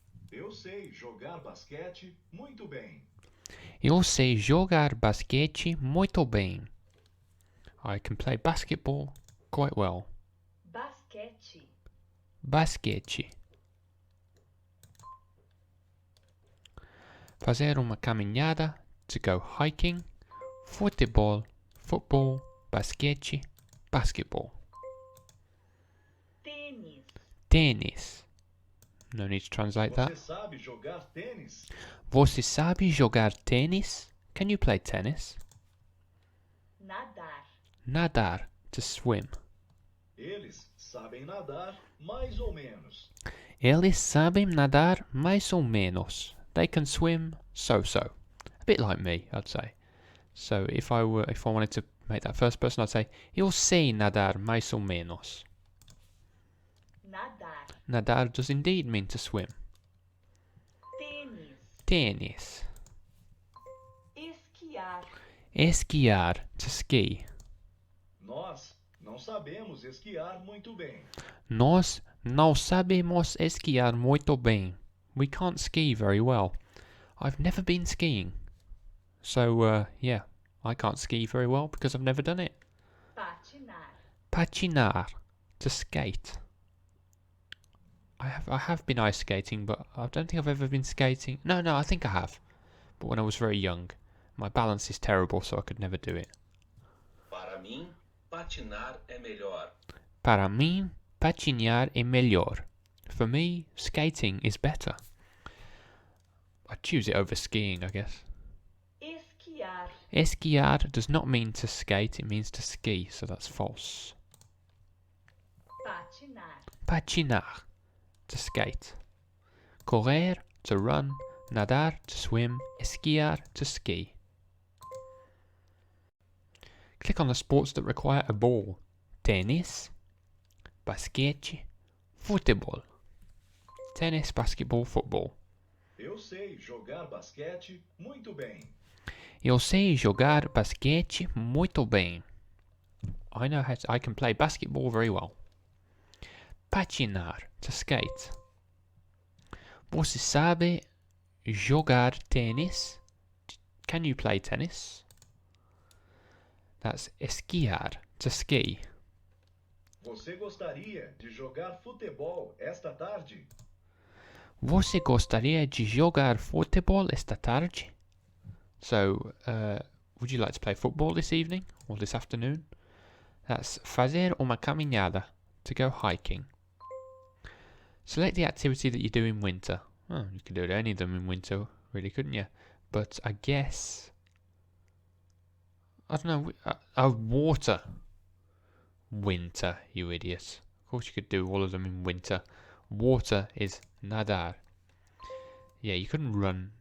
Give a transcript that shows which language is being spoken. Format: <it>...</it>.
<pt>Eu sei jogar basquete muito bem. Eu sei jogar basquete muito bem.</pt> <en>I can play basketball quite well.</en> <pt>Basquete. Basquete. Fazer uma caminhada,</pt> <en>to go hiking.</en> <pt>Futebol, football. Basquete, basketball. Tênis. Tênis.</pt> <en>No need to translate that.</en> <pt>Você sabe jogar tênis? Você sabe jogar tênis?</pt> <en>Can you play tennis?</en> <pt>Nadar.</pt> <en>Nadar, to swim.</en> <pt>Eles sabem nadar mais ou menos. Eles sabem nadar mais ou menos.</pt> <en>They can swim so-so. A bit like me, I'd say. So if I wanted to make that first person, I'd say</en> <pt>eu sei nadar mais ou menos. Nadar.</pt> <en>Nadar does indeed mean to swim.</en> <pt>Tênis. Tênis. Esquiar.</pt> <en>Esquiar, to ski.</en> <pt>Nós não sabemos esquiar muito bem. Nós não sabemos esquiar muito bem.</pt> <en>We can't ski very well. I've never been skiing. So, yeah, I can't ski very well because I've never done it.</en> <pt>Patinar.</pt> <en>Patinar, to skate. I have been ice skating, but I don't think I've ever been skating. No, I think I have. But when I was very young. My balance is terrible, so I could never do it.</en> <pt>Para mim, patinar é melhor. Para mim, patinar é melhor.</pt> <en>For me, skating is better. I'd choose it over skiing, I guess.</en> <pt>Esquiar.</pt> <en>Esquiar does not mean to skate, it means to ski, so that's false. Patinar. Patinar, to skate. Correr, to run. Nadar, to swim. Esquiar, to ski. Click on the sports that require a ball.</en> <pt>Tennis, basquete, futebol.</pt> <en>Tennis, basketball, football.</en> <pt>Eu sei jogar basquete muito bem. Eu sei jogar basquete muito bem.</pt> <en>I can play basketball very well.</en> <pt>Patinar,</pt> <en>to skate.</en> <pt>Você sabe jogar tênis?</pt> <en>Can you play tennis? That's esquiar, to ski.</en> <pt>Você gostaria de jogar futebol esta tarde? Você gostaria de jogar futebol esta tarde?</pt> <en>So, would you like to play football this evening or this afternoon? That's</en> <pt>fazer uma caminhada,</pt> <en>to go hiking. Select the activity that you do in winter. Oh, you could do any of them in winter, really, couldn't you? But I guess... I don't know. Water. Winter, you idiot. Of course you could do all of them in winter. Water is nadar. Yeah, you couldn't run.</en>